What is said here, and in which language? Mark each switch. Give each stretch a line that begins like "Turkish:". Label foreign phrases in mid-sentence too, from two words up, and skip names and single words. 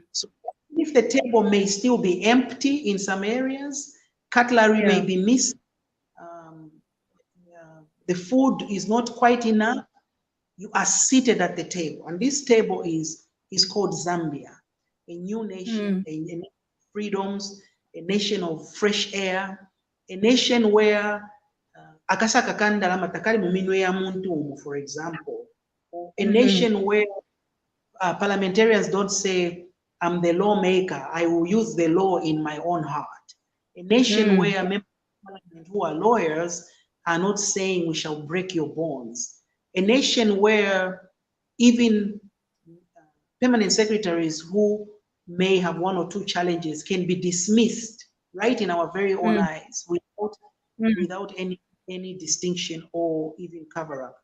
English: So if the table may still be empty in some areas, cutlery may be missing, the food is not quite enough, you are seated at the table. And this table is called Zambia, a new nation, a nation of freedoms, a nation of fresh air, a nation where
Bemba: akasaka kandalama takali mu minwe ya muntu,
English: for example, or a nation where parliamentarians don't say, I'm the lawmaker, I will use the law in my own heart. A nation where members of parliament who are lawyers are not saying we shall break your bones. A nation where even permanent secretaries who may have one or two challenges can be dismissed right in our very own eyes without any distinction or even cover up.